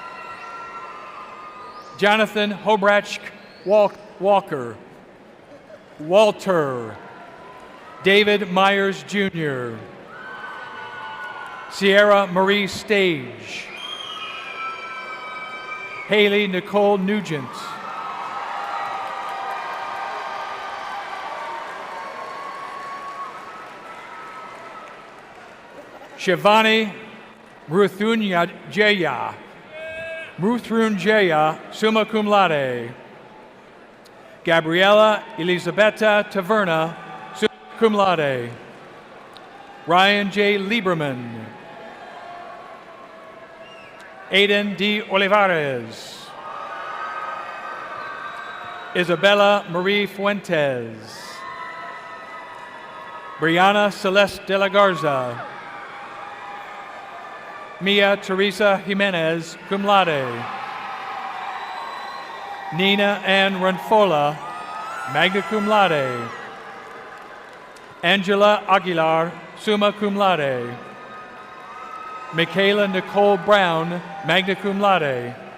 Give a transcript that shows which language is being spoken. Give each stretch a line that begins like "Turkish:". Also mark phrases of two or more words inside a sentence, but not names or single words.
English: Jonathan Hobrach Walker. Walter. David Myers Jr. Sierra Marie Stage. Haley Nicole Nugent. Shivani Mruthyunjaya.
Latin: Summa cum laude.
English: Gabriela Elisabetta Taverna,
Latin: summa cum laude.
English: Ryan J. Lieberman. Aiden D. Olivares. Isabella Marie Fuentes. Brianna Celeste de la Garza. Mia Teresa Jimenez,
Latin: cum laude.
English: Nina Ann Ranfola,
Latin: magna cum laude.
English: Angela Aguilar,
Latin: summa cum laude.
English: Michaela Nicole Brown,
Latin: magna cum laude.